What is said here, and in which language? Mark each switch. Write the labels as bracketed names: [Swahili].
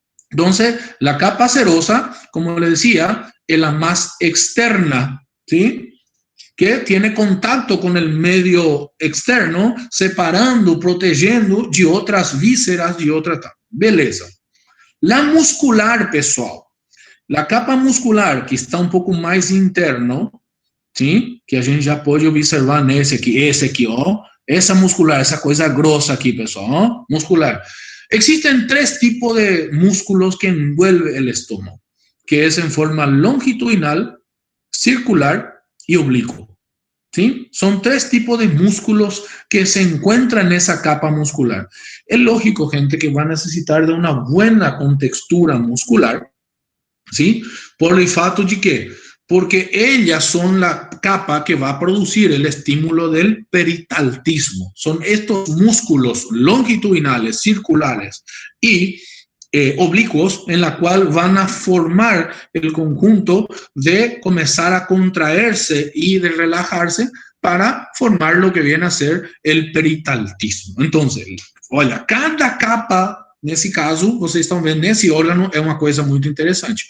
[Spanish] Entonces, la capa serosa, como le decía, es la más externa, ¿sí? Que tiene contacto con el medio externo, separando, protegiendo de otras vísceras, de otras. [Portuguese] Beleza. [Spanish] La muscular, pessoal. La capa muscular, que está [Portuguese] um pouco mais interno, sim? Que a gente já pode observar nesse aqui, esse aqui, ó. Essa muscular, essa coisa grossa aqui, pessoal, ó, muscular. [Spanish] Existen tres tipos de músculos que envuelven el estómago, que es en forma longitudinal, circular y oblicuo. ¿Sí? Son tres tipos de músculos que se encuentran en esa capa muscular. Es lógico, gente, que va a necesitar de una buena contextura muscular, ¿sí? Por el fato de que, porque ellas son la capa que va a producir el estímulo del peritaltismo. Son estos músculos longitudinales, circulares y oblicuos en la cual van a formar el conjunto de comenzar a contraerse y de relajarse para formar lo que viene a ser el peritaltismo. Entonces, [Portuguese] olha, cada capa, nesse caso, vocês estão vendo, nesse órgano é uma coisa muito interessante.